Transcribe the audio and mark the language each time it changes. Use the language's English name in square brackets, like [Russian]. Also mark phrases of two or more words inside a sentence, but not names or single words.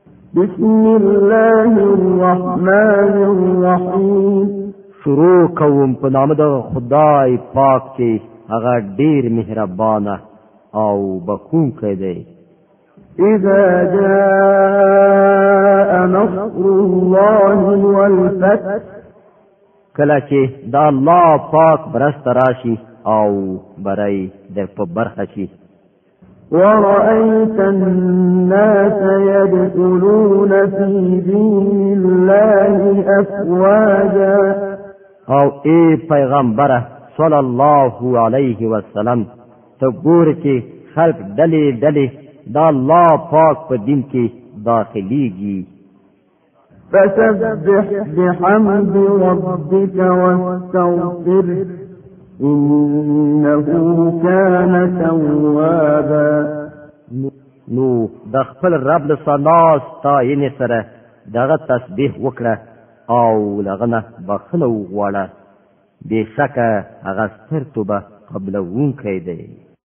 [Arabic] بسم الله الرحمن الرحیم. [Pashto] شروع کوم په نام د خدای پاک چې هغه ډیر مهربانه او بخښونکی دی. [Arabic] اذا جاء نصر الله والفتح، [Pashto] کله چې د الله پاک برست راشي او برای در په برخه شي. [Arabic] ورأيت الناس يدخلون في دين الله أفواجا، [Pashto] او ای پیغمبره [Arabic] صلی الله علیه وسلم [Pashto] ته ګورې چې خلق ډلې ډلې د الله پاک په دین کې داخليږي. [Arabic] فسبح بحمد ربك واستغفره إنه كان توابا. [Pashto] نو د خپل رب له ثنا ستاینې سره دغه تسبیح وکړه او لغنه بخنه وغواړه، بېشکه هغه ستر توبه قبلونکی دی.